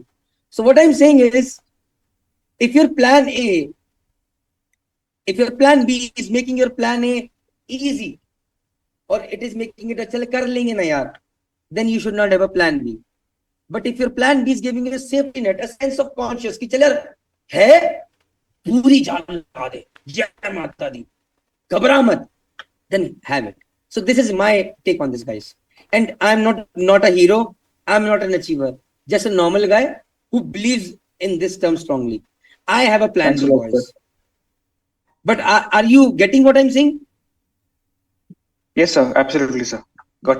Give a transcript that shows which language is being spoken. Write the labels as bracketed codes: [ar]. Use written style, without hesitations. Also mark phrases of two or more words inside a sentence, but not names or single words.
[en] So what I'm saying is, if your plan B is making your plan A easy, or it is making it [hi] अचल कर लेंगे ना यार, [en] then you should not have a plan B. But if your plan B is giving you a safety net, a sense of conscience [hi] कि चल यार है पूरी जान लगा दे, जय माता दी, घबरा मत, [en] then have it. So this is my take on this, guys. And I'm not a hero. I'm not an achiever. Just a normal guy who believes in this term strongly. I have a plan, Thanks a lot, boys. sir. But are you getting what I'm saying? Yes, sir. Absolutely, sir. Got it.